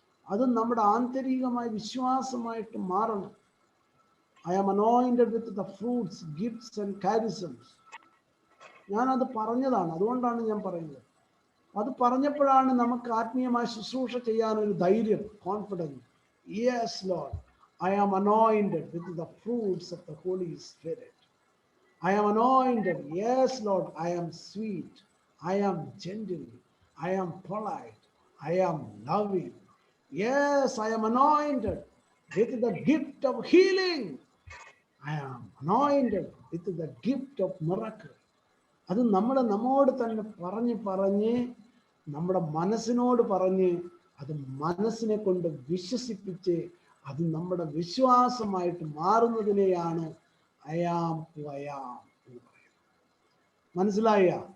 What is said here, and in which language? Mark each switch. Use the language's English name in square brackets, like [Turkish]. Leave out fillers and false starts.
[Malayalam] അത് നമ്മുടെ ആന്തരികമായ വിശ്വാസമായിട്ട് മാറണം. [English] I am anointed with the fruits, gifts and charisms. [Malayalam] ഞാനത് പറഞ്ഞതാണ്, അതുകൊണ്ടാണ് ഞാൻ പറയുന്നത്. അത് പറഞ്ഞപ്പോഴാണ് നമുക്ക് ആത്മീയമായ ശുശ്രൂഷ ചെയ്യാനൊരു ധൈര്യം, confidence. [English] Yes Lord, I am anointed with the fruits of the Holy Spirit. I am anointed. Yes, Lord, I am sweet. I am gentle. I am polite. I am loving. Yes, I am anointed with the gift of healing. I am anointed with the gift of miracle. [Malayalam] അത് നമ്മോട് തന്നെ പറഞ്ഞ് നമ്മുടെ മനസ്സിനോട് പറഞ്ഞ് അത് മനസ്സിനെ കൊണ്ട് വിശ്വസിപ്പിച്ച് അത് നമ്മുടെ വിശ്വാസമായിട്ട് മാറുന്നതിനെയാണ് അയാം വയാം എന്ന് പറയുന്നത്. മനസ്സിലായ?